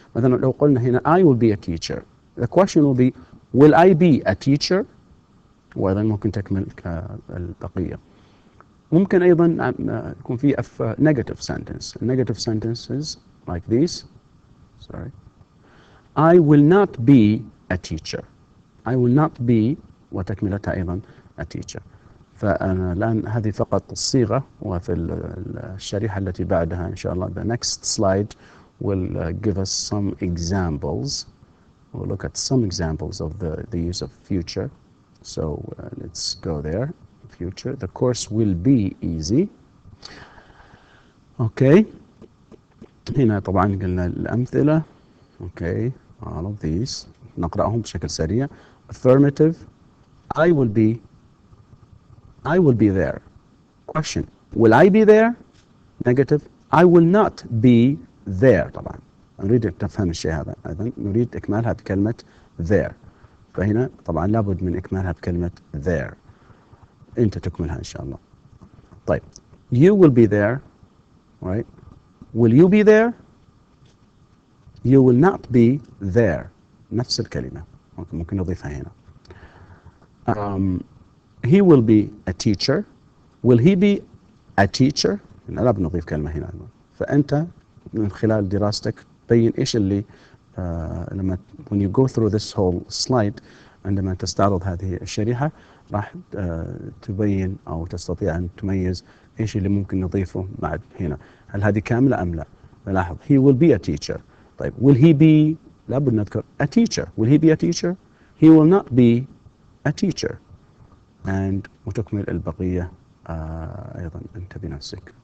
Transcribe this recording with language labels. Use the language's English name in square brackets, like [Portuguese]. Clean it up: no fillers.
[Arabic] مثلا لو قلنا هنا [English] I will be a teacher، the question will be will I be a teacher؟ [Arabic] وأيضا ممكن تكمل البقية. ممكن أيضا يكون في negative sentence. [English] Negative sentences like these. Sorry. I will not be a teacher. I will not be [Arabic] وتكملتها أيضا [English] a teacher. [Arabic] فأنا الآن هذه فقط الصيغة، وفي الشريحة التي بعدها إن شاء الله [English] the next slide will give us some examples. We'll look at some examples of the use of future. So let's go there. Future. The course will be easy. Okay. [Arabic] هنا طبعا قلنا الأمثلة. Okay. [English] All of these [Arabic] نقرأهم بشكل سريع. [English] Affirmative. I will be there. Question. Will I be there? Negative. I will not be there. [Arabic] طبعا نريد أن تفهم الشيء هذا أيضا، نريد إكمالها بكلمة there. فهنا طبعا لابد من إكمالها بكلمة there. أنت تكملها إن شاء الله. طيب. [English] You will be there. Right? Will you be there? You will not be there. [Arabic] نفس الكلمة. ممكن نضيفها هنا. [English] He will be a teacher. Will he be a teacher؟ [Arabic] لا بنضيف كلمة هنا. فأنت من خلال دراستك بين إيش اللي لما [English] when you go through this whole slide، [Arabic] عندما تستعرض هذه الشريحة راح تبين أو تستطيع أن تميز إيش اللي ممكن نضيفه بعد هنا. هل هذه كاملة أم لا؟ لاحظ [English] he will be a teacher. [Arabic] طيب [English] will he be؟ [Arabic] لابد نذكر [English] a teacher. Will he be a teacher؟ He will not be a teacher. [Arabic] and وتكمل البقية أيضا أنت بنفسك.